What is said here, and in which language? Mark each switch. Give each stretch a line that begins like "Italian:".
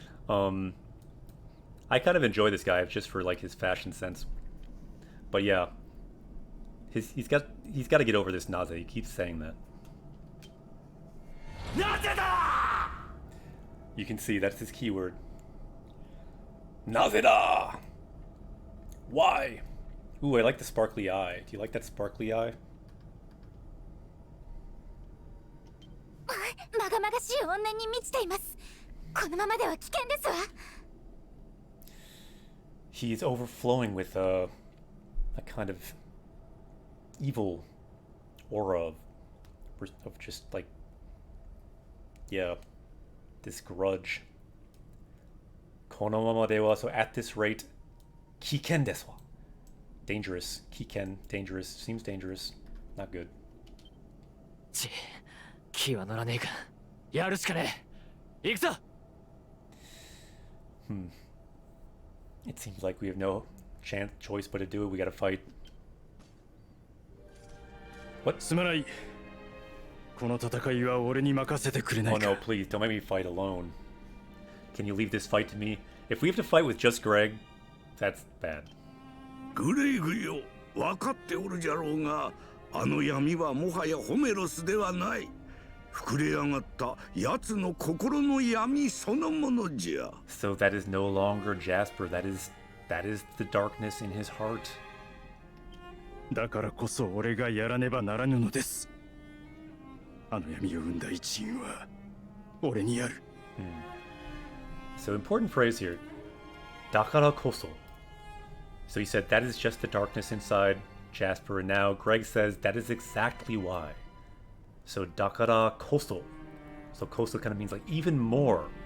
English: I kind of enjoy this guy just for like his fashion sense, but yeah, he's got to get over this naze. He keeps saying that. You can see that's his keyword. Nazeda. Why? Ooh, I like the sparkly eye. Do you like that sparkly eye?
Japanese: まがまがしい怨念に満ちています。このままでは危険ですわ。
English: He is overflowing with a kind of evil aura of just like, yeah, this grudge.
Japanese: このままでは,
English: so at this rate,
Japanese: 危険ですわ.
English: Dangerous. 危険, dangerous. Seems dangerous. Not good.
Japanese: 気は乗らねえか。やるしかねえ。行くぞ。
English: It seems like we have no choice but to do it. We gotta fight. What?
Japanese: すまない。この戦いは俺に任せてくれない Oh か。
English: no, please, don't make me fight alone. Can you leave this fight to me? If we have to fight with just Greg, that's bad.
Japanese: グレイグよ、分かっておるじゃろうが、あの闇はもはやホメロスではない。膨れ上がった奴の心の闇そのものじゃ。
English: So that is no longer Jasper. That is the darkness in his heart.
Japanese: だからこそ俺がやらねばならぬのです。あの闇を生んだ一因は俺にある。
English: So important phrase here. Dakara koso. So he said that is just the darkness inside Jasper, and now Greg says that is exactly why. So dakara koso. So koso kind of means like even more.